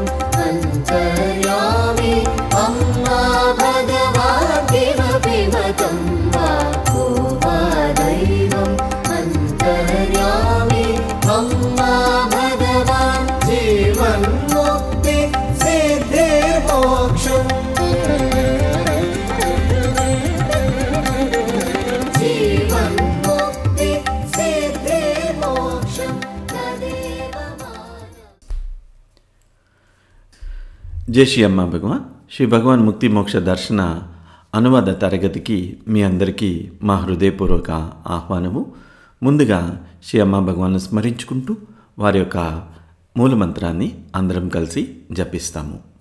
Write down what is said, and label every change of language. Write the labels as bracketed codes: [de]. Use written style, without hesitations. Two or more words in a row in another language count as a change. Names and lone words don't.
[sa] अन्तर्यामि अम्मा भगवान् किमपि मतं वा को वा दैवम् अन्तर्यामि अम्मा भगवान् जीवन्मुक्ति सिद्धिर्मोक्षम् जीवन्मुक्ति सिद्धिर्मोक्षम् तदेव मानव। [te] జై శ్రీ అమ్మ భగవాన్. శ్రీ భగవాన్ ముక్తి మోక్ష దర్శన అనువాద తరగతికి మీ అందరికీ మా హృదయపూర్వక ఆహ్వానము. ముందుగా శ్రీ అమ్మ భగవాన్ను స్మరించుకుంటూ వారి యొక్క మూలమంత్రాన్ని అందరం కలిసి జపిస్తాము.